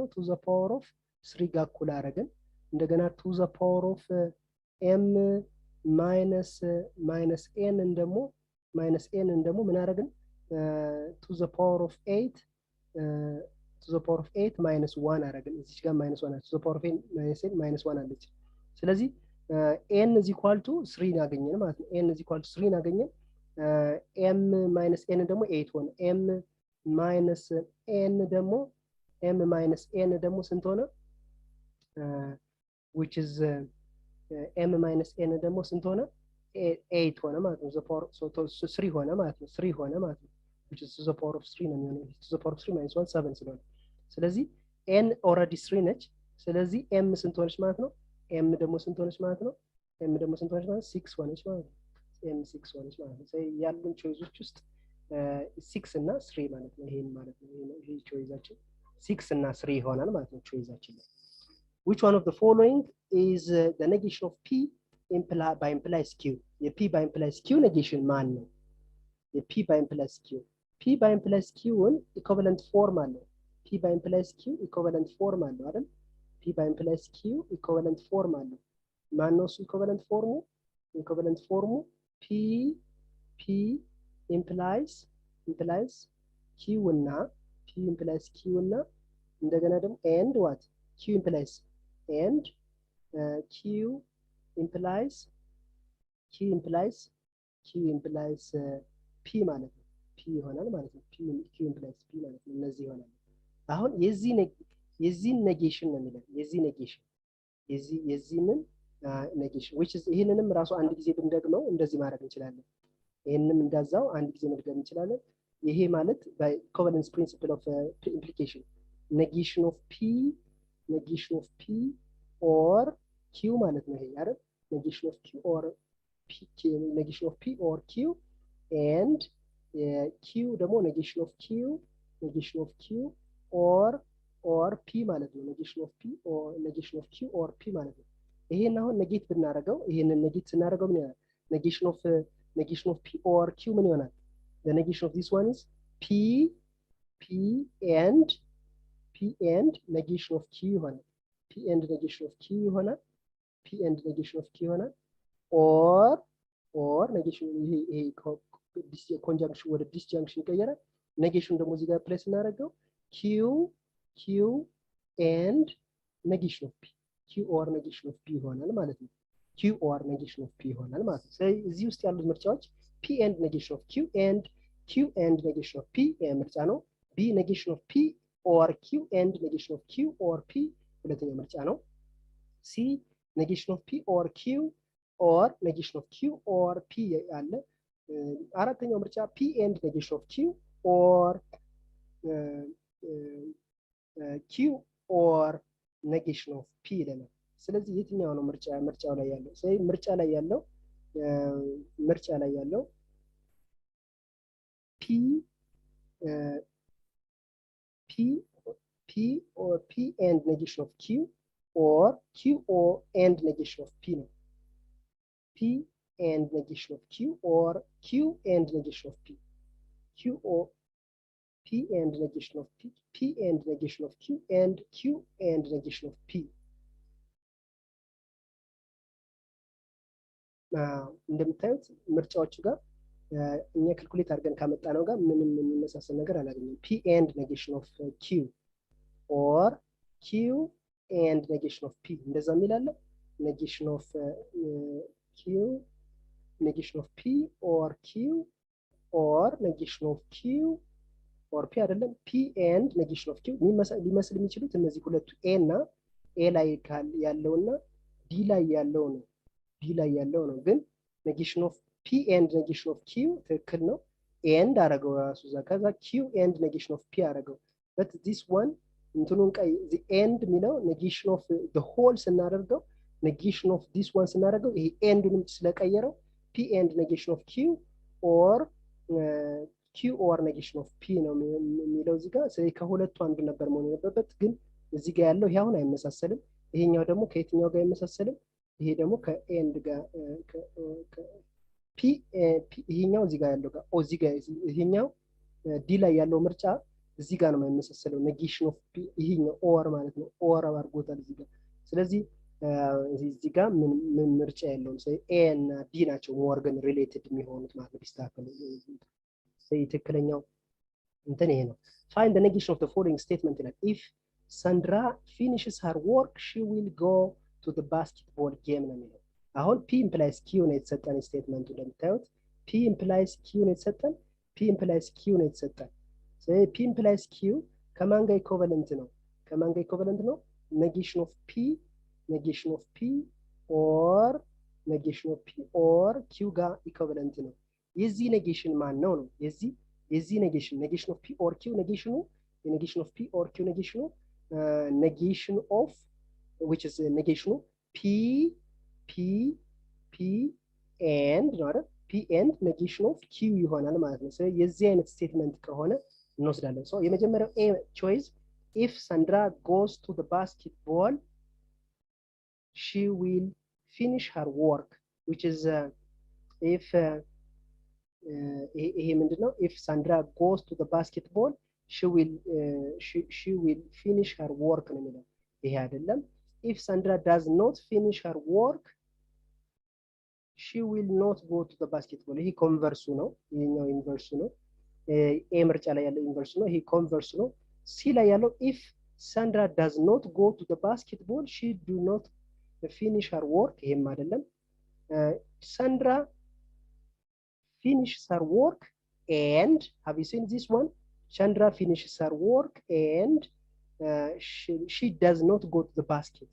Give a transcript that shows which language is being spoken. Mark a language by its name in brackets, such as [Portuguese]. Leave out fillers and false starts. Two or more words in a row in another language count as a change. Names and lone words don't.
[English] to the power of 3 [Amharic] ጋር እኩል አደረግን። እንደገና [English] to the power of m minus n [Amharic] ደግሞ ምን አደረግን? [English] to the power of 8 minus 1 [Amharic] አደረግን። እዚህ ጋር [English] minus 1 to the power of n minus 1 [Amharic] አለች። ስለዚህ [English] n is equal to 3 [Amharic] አገኘን ማለት ነው። [English] n is equal to 3 አገኘን። m minus n [Amharic] ደግሞ 8 ሆነ። [English] m minus n [Amharic] ደግሞ ስንት ሆነ? [English] which is m minus n [Amharic] ደግሞ ስንት ሆነ? 8 ሆነ ማለት ነው። so 3 ሆነ ማለት ነው። 3 ሆነ ማለት ነው። [English] which is to the power of 3 [Amharic] ነው የሚሆነው። [English] to the power of 3 minus 1 [Amharic] 7 ስለሆነ ስለዚህ n already 3 ነች። ስለዚህ m ስንት ሆነች ማለት ነው? m ደግሞ ስንት ሆነች ማለት ነው? 6 ሆነች ማለት ነው። m 6 ሆነች ማለት ነው። ያሉን ቾይዞች ውስጥ 6 እና 3 ማለት ነው። ይሄን ማለት ነው። ይሄ ቾይዛችን 6 እና 3 ይሆናል ማለት ነው ቾይዛችን። [English] which one of the following is the negation of p by implies q? የp by implies q negation [Amharic] ማን ነው? [English] የp by implies q ን equivalent form አለው። p by implies q equivalent form [Amharic] አለው አይደል? [English] p by implies q equivalent form አለው። [Amharic] ማን ነው እሱ [English] equivalent form? p implies q [Amharic] እና እንደገና ደግሞ [English] and what? q implies p [Amharic] ማለት ነው። p ይሆናል ማለት ነው። [English] q implies p [Amharic] ማለት ነው። እነዚህ ይሆናል። አሁን የዚህን ኔጌሽን ነው የሚለው። የዚህንን ኔጌሽን which is ይሄንንም ራሱ አንድ ጊዜ ብንደግመው እንደዚህ ማድረግ እንችላለን። ይሄንንም እንዳዛው አንድ ጊዜ መድገም እንችላለን። ይሄ ማለት [English] by covalence principle of implication negation of p or q [Amharic] ማለት ነው። ይሄ አይደል? [English] negation of p or q and q ደግሞ negation of q or p [Amharic] ማለት ነው። [English] negation of q or p [Amharic] ማለት ነው። ይሄን አሁን ኔጌት ብናደርገው ይሄንን ኔጌት ስናደርገው ምን ይሆናል? [English] negation of p or q [Amharic] ምን ይሆናል? [English] the negation of this one is p and negation of q ይሆናል። p and negation of q ይሆናል። or negation [Amharic] ይሄ ኮንጃንክሽን ወደ ዲስጃንክሽን ይቀየራል። ኔጌሽን ደግሞ እዚህ ጋር ፕሌስ እናደርገው [English] q and negation of p q or negation of p [Amharic] ይሆናል ማለት ነው። [English] q or negation of p [Amharic] ይሆናል ማለት ነው። [English] ስለዚህ [Amharic] እዚህ ውስጥ ያሉት ምርጫዎች [English] p and negation of q and negation of p [Amharic] ምርጫ ነው። [English] b negation of p or q and negation of q or p [Amharic] ሁለተኛ ምርጫ ነው። [English] c negation of p or q or negation of q or p [Amharic] አለ። አራተኛው ምርጫ [English] p and negation of q or q or negation of p [Amharic] ይለናል። ስለዚህ የትኛው ነው ምርጫው ላይ ያለው? ስለዚህ ምርጫ ላይ ያለው [English] p or p and negation of q or q or and negation of p ነው። p and negation of q or q and negation of p q or p and negation of p and negation of q and q and negation of p [Amharic] እንደምታዩት ምርጫዎቹ ጋር እኛ ካልኩሌት አድርገን ካመጣነው ጋር ምንም የሚመሳሰል ነገር አላገኘንም። [English] p and negation of q or q and negation of p [Amharic] እንደዛ የሚላለ [English] negation of q negation of p or q or negation of q or p አይደለም p and negation of q [Amharic] ሊመስል የሚችሉት እነዚህ ሁለቱ [English] a እና a [Amharic] ላይ ያለውና [English] d [Amharic] ላይ ያለው ነው። ግን [English] negation of p and negation of q [Amharic] ትክክል ነው። and አረገው ራሱ ከዛ [English] q and negation of p [Amharic] አረገው [English] but this one [Amharic] እንትኑን ቀይ [English] the end [Amharic] የሚለው [English] negation of the whole [Amharic] ስናደርገው [English] negation of this one [Amharic] ስናደርገው ይሄ ኤንዱንም ስለቀየረው [English] p and negation of q or q or negation of p [Amharic] ነው የሚለው እዚህ ጋር። ስለዚህ ከሁለቱ አንዱ ነበር መሆን የነበረበት፣ ግን እዚህ ጋር ያለው ይሄ አሁን አይመሳሰልም። ይሄኛው ደግሞ ከየትኛው ጋር አይመሳሰልም? ይሄ ደግሞ ከኤንድ ጋር p ይሄኛው እዚህ ጋር ያለው ጋር እዚህ ጋር ይሄኛው ዲ ላይ ያለው ምርጫ እዚህ ጋር ነው የማይመሳሰለው። negation of p ይሄኛው or ማለት ነው or አድርጎታል እዚህ ጋር። ስለዚህ እዚህ ጋር ምን ምርጫ ያለው ስለዚህ ኤ እና ዲ ናቸው ሞር [English] ግን ሪሌትድ የሚሆኑት ማለት ነው ቢስተካከሉ። ስለዚህ ትክክለኛው እንትን ይሄ ነው። find the negation of the following statement ይላል if Sandra finishes her work she will go to the basketball game [Amharic] ነው የሚለው። አሁን [English] p implies q [Amharic] ነው የተሰጠን ስቴትመንቱ እንደምታዩት [English] p implies q [Amharic] ነው የተሰጠን [English] p implies q [Amharic] ነው የተሰጠን። ስለዚህ [English] p implies q [Amharic] ከማን ጋር ኢኩቫለንት ነው? ከማን ጋር ኢኩቫለንት ነው? [English] negation of p or negation of p or q [Amharic] ጋር ኢኩቫለንት ነው። የዚህ ኔጌሽን ማን ነው ነው? [English] የዚህ negation of p or q negation of p or q negation of which is negation p and [Amharic] ነው አይደል? [English] p and negation of q [Amharic] ይሆናል ማለት ነው። ስለዚህ የዚህ አይነት ስቴትመንት ከሆነ እንወስዳለን። ሶ የመጀመሪያው [English] a choice if Sandra goes to the basketball she will finish her work which is if [Amharic] ይሄ ምንድነው? [English] if Sandra goes to the basketball she will finish her work [Amharic] ነው የሚለው። ይሄ አይደለም። [English] if Sandra does not finish her work she will not go to the basketball [Amharic] ይሄ ኮንቨርሱ ነው። ይሄኛው ኢንቨርሱ ነው። ኤ ምርጫ ላይ ያለው [English] ኢንቨርሱ ነው። ይሄ ኮንቨርሱ ነው። ሲ ላይ ያለው if Sandra does not go to the basketball she do not finish her work [Amharic] ይሄም አይደለም። [English] Sandra finishes her work and have you seen this one? Sandra finishes her work and she does not go to the basket.